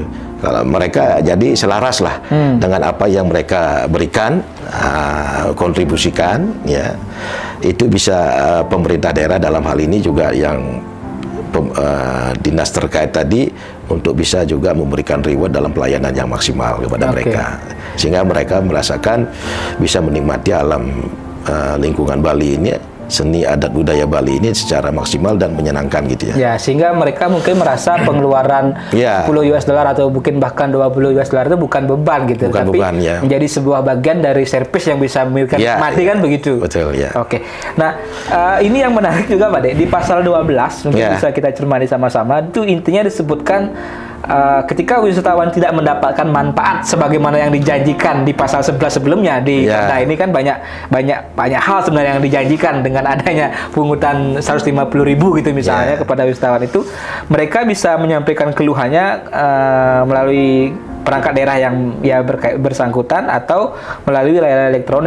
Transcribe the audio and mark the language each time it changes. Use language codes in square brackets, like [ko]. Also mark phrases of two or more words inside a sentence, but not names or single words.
[id] Kalau mereka jadi selaras lah dengan apa yang mereka berikan, kontribusikan itu bisa pemerintah daerah dalam hal ini juga yang dinas terkait tadi untuk bisa juga memberikan reward dalam pelayanan yang maksimal kepada mereka, sehingga mereka merasakan bisa menikmati alam lingkungan Bali ini seni adat budaya Bali ini secara maksimal dan menyenangkan gitu ya. Ya, sehingga mereka mungkin merasa pengeluaran $10 atau mungkin bahkan $20 itu bukan beban gitu, bukan tapi beban, ya. menjadi sebuah bagian dari servis yang bisa memberikan nikmati kan begitu. Betul ya. Oke. Nah, ini yang menarik juga Pak De, di pasal 12 mungkin bisa kita cermati sama-sama, itu intinya disebutkan ketika wisatawan tidak mendapatkan manfaat sebagaimana yang dijanjikan di pasal 11 sebelumnya di Perda ini kan banyak hal sebenarnya yang dijanjikan dengan adanya pungutan 150.000 gitu misalnya kepada wisatawan itu, mereka bisa menyampaikan keluhannya melalui perangkat daerah yang bersangkutan atau melalui layanan elektronik.